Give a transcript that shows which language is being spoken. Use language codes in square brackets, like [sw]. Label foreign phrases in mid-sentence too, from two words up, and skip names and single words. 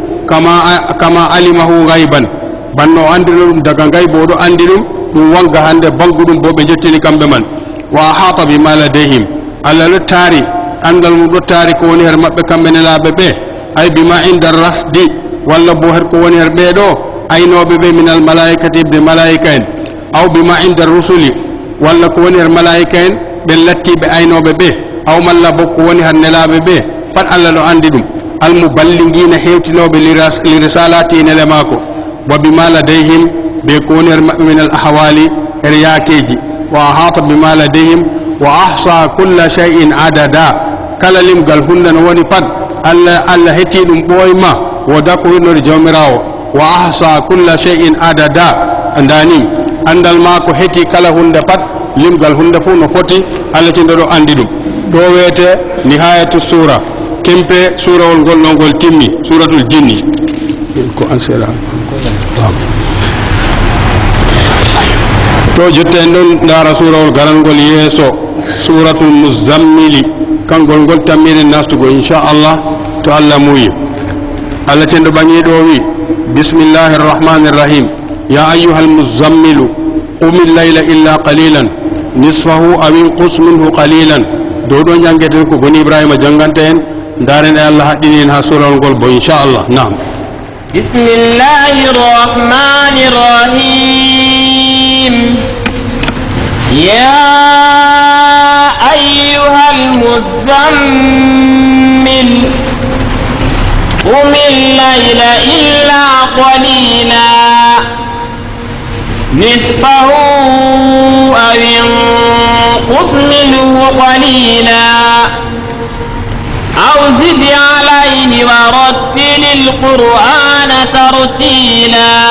[ar] كما علمه غيبا [ff] banno andilum daga gaybo do andilum dum wanga hande bangudum bo be jettini kambe man [ar] وأحاط بما لديهم [ff] alla lo tari andal mum do tari ko woni her mabbe kambe ne laabe be ay [ar] بما عند الرصد [ff] walla bo her ko woni her be do aynobe be [ar] من الملائكة [ff] be malaika en [ar] أو بما عند الرسل [ff] walla ko woni her malaika en be latti be aynobe be aw malla bo ko woni her nelaabe be pat alla lo andi dum [ar] المبلغين [ff] hewtinobe [ar] للرسالات [ff] ne le mako [ar] وبما [ff] ladayhim be ko woni her mabbe [ar] من الأحوال [ff] her yaakeji [ar] وأحاط بما لديهم وأحصى كل شيء عددا [ff] kala limgal hunde no woni pat alla heti dum boyma woda ko yinno jawmirawo [ar] وأحصى كل شيء عددا [ff] andani andal ma ko heti kala hunde pat limgal hunde fu no foti alla ci ndo andi dum do wete [ar] نهاية سورة [ff] kempe surawol gol no gol timmi [ar] سورة الجن [ff] ko ansela to jotten don dara surawol garangol yeso [ar] سورة المزمل [ff] kangol gol tammine nastugo inshallah to Allah muyi Allah tendo bangi do wi [ar] بسم الله الرحمن الرحيم يا أيها المزمل قم الليل إلا قليلا نصفه أو انقص منه قليلا [ff] do do jangeten ko goni ibrahima jangante en darene Allah haddini en ha surawol gol bo inshallah naam [ar] بسم الله الرحمن الرحيم يا أيها المزمل قم الليل إلا قليلا نصفه أو انقص منه قليلا أو زد عليه ورتل القرآن ترتيلا